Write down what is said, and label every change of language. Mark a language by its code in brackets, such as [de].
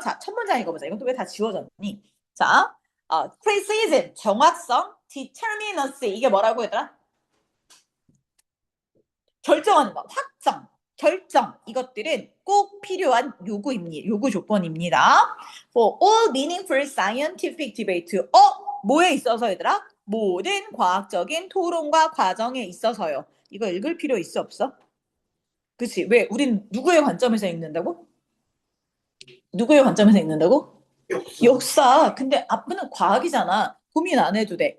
[ko] 자, 첫 문장 읽어보자. 이건 또 왜 다 지워졌니? 자, precision, 정확성, determinacy, 이게 뭐라고 했더라? 결정하는 거, 확정, 결정, 이것들은 꼭 필요한 요구 조건입니다. [en] For all meaningful scientific debate. [ko] 뭐에 있어서 얘들아? 모든 과학적인 토론과 과정에 있어서요. 이거 읽을 필요 있어 없어? 그치? 왜? 우린 누구의 관점에서 읽는다고? 누구의 관점에서 읽는다고? 역사. 근데 앞은 과학이잖아. 고민 안 해도 돼.